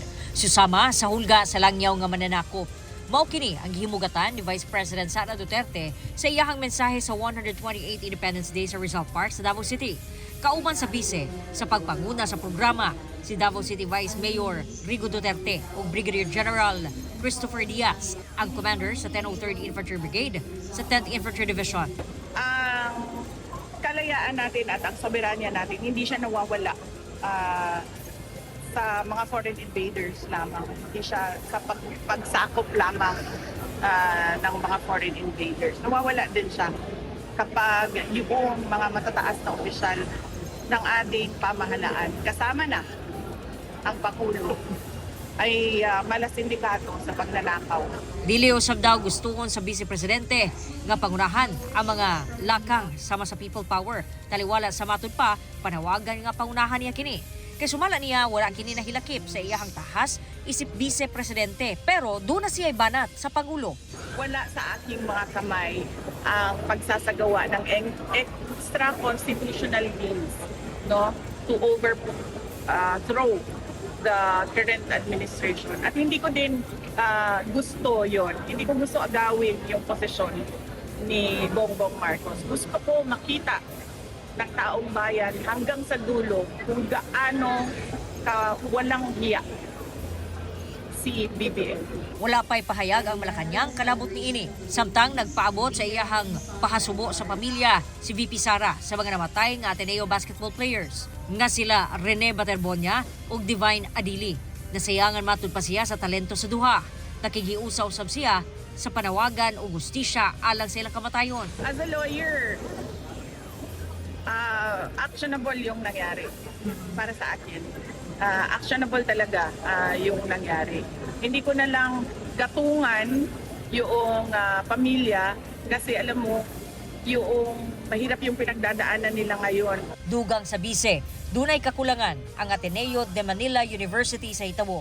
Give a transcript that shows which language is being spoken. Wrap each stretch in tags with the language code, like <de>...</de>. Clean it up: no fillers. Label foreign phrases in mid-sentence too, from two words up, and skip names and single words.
<ceb>Susama sa hulga sa langyaw nga mananakop. Mao kini ang gihimugatan ni Vice President Sara Duterte sa iyahang mensahe sa 128th Independence Day sa Rizal Park sa Davao City. Kauban sa bise sa pagpanguna sa programa si Davao City Vice Mayor Rigo Duterte ug Brigadier General Christopher Diaz, ang commander sa 1003rd Infantry Brigade sa 10th Infantry Division.</ceb> <tl>Ang kalayaan natin at ang soberanya natin hindi siya nawawala sa mga</tl> <en>foreign invaders</en> <tl>lamang. Hindi siya sa pagsakop lamang ng mga</tl> <en>foreign invaders.</en> <tl>Nawawala din siya kapag yung mga matataas na opisyal ng ating pamahalaan, kasama na ang Pangulo, ay malasindikato sa pagnanakaw.</tl> <ceb>Dili usab daw gustuhon sa Vice Presidente nga pangunahan ang mga lakang sama sa</ceb> <en>people power.</en> <ceb>Taliwala sa matud pa, panawagan nga pangunahan niya kini. Kay sumala niya, wala kini nahilakip sa iyahang tahas, isip Vice Presidente. Pero doon na siya banat sa Pangulo.</ceb> <tl>Wala sa aking mga kamay ang pagsasagawa ng</tl> <en>extra constitutional means,</en> <tl>no,</tl> <en>to overthrow the current administration.</en> <tl>At hindi ko din gusto yon. Hindi ko gusto agawin yung posisyon ni Bongbong Marcos. Gusto ko makita ng taong bayan hanggang sa dulo kung gaano walang hiya si BBM.</tl> <ceb>Wala pa'y pahayag ang Malacanang kalabot ni ini. Samtang nagpaabot sa iyahang pahasubo sa pamilya si VP Sara sa mga namatay nga Ateneo</ceb> <en>basketball players</en> <ceb>nga sila Rene Baterbonia ug Divine Adili. Nasayangan matud pa siya sa talento sa duha. Nakigiusaw-usab siya sa panawagan o gustisya alang sa ilang kamatayon.</ceb> <en>As a lawyer,</en> <tl>actionable yung nangyari para sa akin. Actionable talaga yung nangyari. Hindi ko na lang gatungan yung pamilya kasi alam mo, yung mahirap yung pinagdadaanan nila ngayon.</tl> <ceb>Dugang sa bise, dunay kakulangan ang Ateneo de Manila University sa Itabo.</ceb>